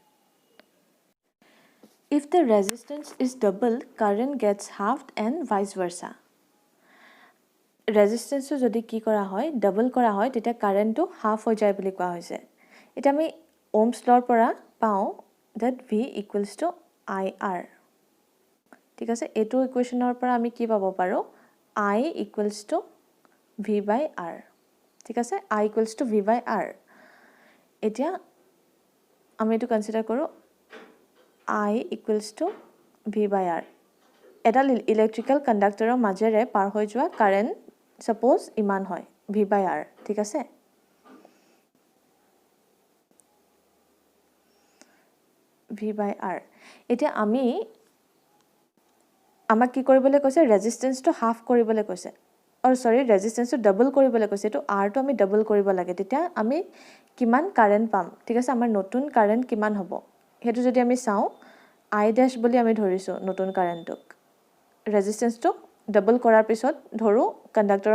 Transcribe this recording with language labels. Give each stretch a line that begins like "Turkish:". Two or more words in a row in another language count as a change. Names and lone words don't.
English: If the resistance is double current gets halved and vice versa
Assamese: ৰেজিষ্টেঞ্চটো যদি কি কৰা হয় ডাবল কৰা হয় তেতিয়া কাৰেণ্টটো হাফ হৈ যায় বুলি কোৱা হৈছে এতিয়া আমি ওমছ লৰ পৰা পাওঁ
English: that V equals to IR
Assamese: ঠিক আছে এইটো ইকুৱেশ্যনৰ পৰা আমি কি পাব পাৰোঁ
English: I equals to V by R
Assamese: ঠিক আছে
English: I equals to V by R
Assamese: এতিয়া আমি এইটো কনচিডাৰ কৰোঁ
English: I equals to V by R
Assamese: এডাল ইলেক্ট্ৰিকেল কণ্ডাক্টৰৰ মাজেৰে পাৰ হৈ যোৱা কাৰেণ্ট ছাপ'জ ইমান হয়
English: V by R
Assamese: ঠিক আছে
English: V by R
Assamese: এতিয়া আমাক কি কৰিবলৈ কৈছে ৰেজিষ্টেঞ্চটো হাফ কৰিবলৈ কৈছে ৰেজিষ্টেঞ্চটো ডাবল কৰিবলৈ কৈছে এইটো আৰটো আমি ডাবল কৰিব লাগে তেতিয়া আমি কিমান কাৰেণ্ট পাম ঠিক আছে আমাৰ নতুন কাৰেণ্ট কিমান হ'ব সেইটো যদি আমি চাওঁ I ডেশ বুলি আমি ধৰিছোঁ নতুন কাৰেণ্টটোক ৰেজিষ্টেঞ্চটো ডাবল কৰাৰ পিছত ধৰোঁ কণ্ডাক্টৰৰ